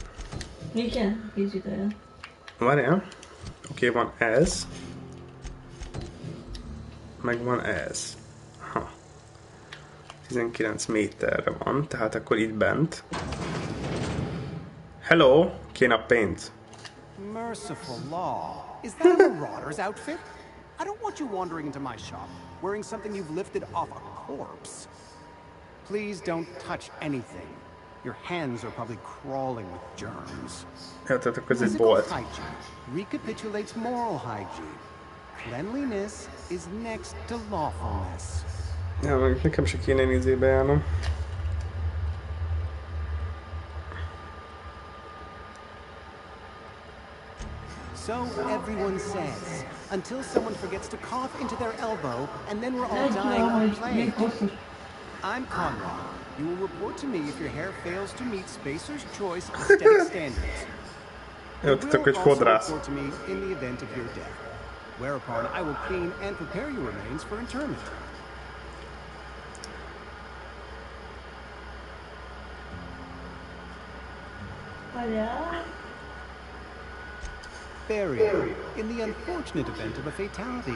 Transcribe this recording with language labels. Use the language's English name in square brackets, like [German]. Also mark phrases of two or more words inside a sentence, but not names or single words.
[Hungarian] Igen, kicsit olyan. Várjál. Oké, van ez. Meg van ez. Ha. 19 méterre van, tehát akkor itt bent. Hello, kéne a pénz. [English] Merciful law. Is that a Marauder's outfit? I don't want you wandering into my shop, wearing something you've lifted off a corpse. Please don't touch anything. Your hands are probably crawling with germs. [Hungarian] Jó, tehát akkor ez egy [English] Physical [Hungarian] bolt. [English] hygiene recapitulates moral hygiene. Cleanliness is next to lawfulness. [Hungarian] Ja, meg nekem se kéne nézébe járnom. [English] So everyone says, until someone forgets to cough into their elbow, and then we're all dying of plague. I'm Conrad. You will report to me if your hair fails to meet Spacer's Choice aesthetic standards. [Hungarian] Jó, [English] You [Hungarian] tehát akkor [English] will [Hungarian] egy [English] also [Hungarian] fodrász. [English] report to me in the event of your death. whereupon I will clean and prepare your remains for interment. [Hungarian] Várjál. [English] Burial, in the unfortunate event of a fatality.